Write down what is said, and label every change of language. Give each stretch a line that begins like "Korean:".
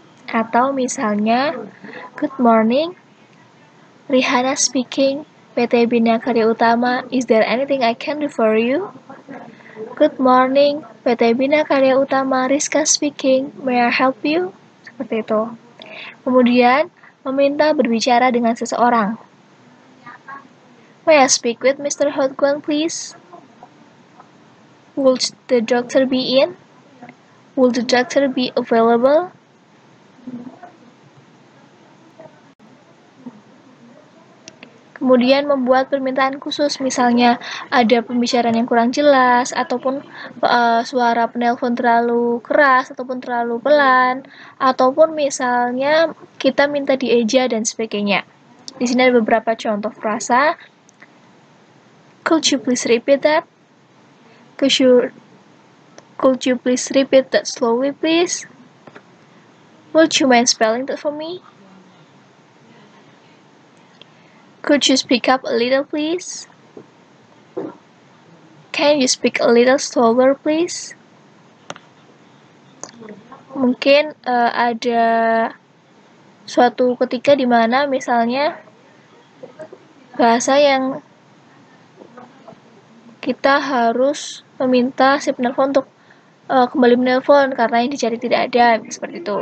Indonesian: Atau misalnya,
English: good morning, Rihanna speaking, PT Bina Karya Utama, is there anything I can do for you? Good morning, PT Bina Karya Utama, Rizka speaking, may I help you?
Indonesian: Seperti itu. Kemudian, meminta berbicara dengan seseorang.
English: May I speak with Mr. Hodgwan, please? Would the doctor be in? Will the doctor be available?
Indonesian: Kemudian membuat permintaan khusus, misalnya ada pembicaraan yang kurang jelas, ataupun suara penelpon terlalu keras, ataupun terlalu pelan, ataupun misalnya kita minta dieja dan sebagainya. Di sini ada beberapa contoh frasa.
English: Could you please repeat that? Could you please repeat that slowly, please? Would you mind spelling that for me? Could you speak up a little, please? Can you speak a little slower, please?
Indonesian: Mungkin ada suatu ketika di mana misalnya bahasa yang kita harus meminta si penelpon untuk kembali menelpon karena yang dicari tidak ada, seperti itu.